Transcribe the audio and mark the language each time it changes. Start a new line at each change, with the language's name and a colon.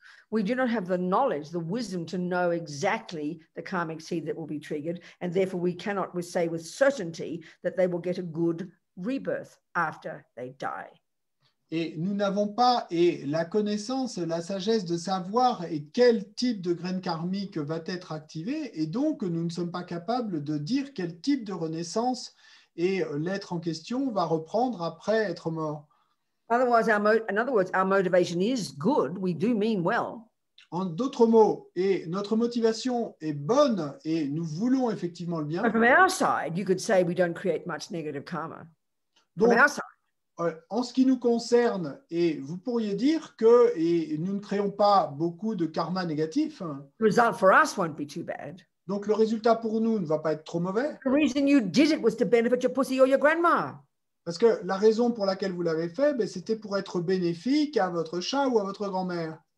English: We do not have the knowledge, the wisdom to know exactly the karmic seed that will be triggered, and therefore we cannot say with certainty that they will get a good rebirth after they die.
French: Et nous n'avons pas la connaissance, la sagesse de savoir quel type de graine karmique va être activée, et donc nous ne sommes pas capables de dire quel type de renaissance l'être en question va reprendre après être mort.
English: Otherwise, in other words, our motivation is good. We do mean well.
French: En d'autres mots, notre motivation est bonne et nous voulons effectivement le bien.
English: But from our side, you could say we don't create much negative karma.
French: Donc,
English: From our side.
French: En ce qui nous concerne, vous pourriez dire que nous ne créons pas beaucoup de karma négatif.
English: The result for us won't be too bad.
French: Donc le résultat pour nous ne va pas être trop mauvais.
English: The reason you did it was to benefit your pussy or your grandma.
French: Parce que la raison pour laquelle vous l'avez fait, c'était pour être bénéfique à votre chat ou à votre grand-mère.